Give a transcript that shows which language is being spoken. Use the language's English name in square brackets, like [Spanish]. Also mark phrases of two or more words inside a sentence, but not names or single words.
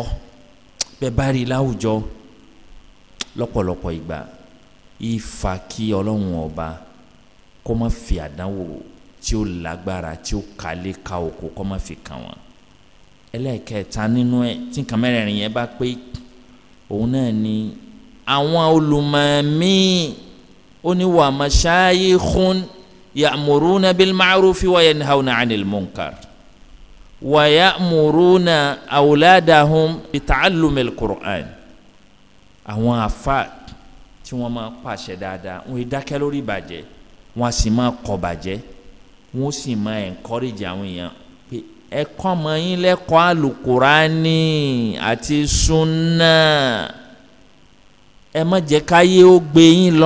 [Yoruba] Bẹ́ẹ̀ bá rí láwùjọ lọ́pọ̀lọpọ̀ ìgbà ìfà kí Ọlọ́run ọba kó má fi àdánwò tí ó lágbára tí ó kálé ká oko kó má fi kàn wọ́n. Ẹlẹ́ẹ̀kẹta nínú ẹ̀ tí nǹkan mẹ́rẹ̀ẹ̀rin yẹn bá pé òun náà ni àwọn olùmọ̀ míì ó ní [Arabic] ومشايخ يأمرون بالمعروف وينهون عن المنكر ويأمرون أولادهم بتعلم القرآن. [Yoruba] Àwọn àfà tí wọ́n máa pàṣẹ dáadáa wọ́n dákẹ́ lórí ìbàjẹ́ wọ́n sì máa kọ̀ bàjẹ́ wọ́n sì máa encourage àwọn èèyàn pé ẹ kọ́ ọmọ yín lẹ́kọ̀ọ́ àlùkùránì àti súnà ẹ má jẹ́ káyé ó gbé yín lọ.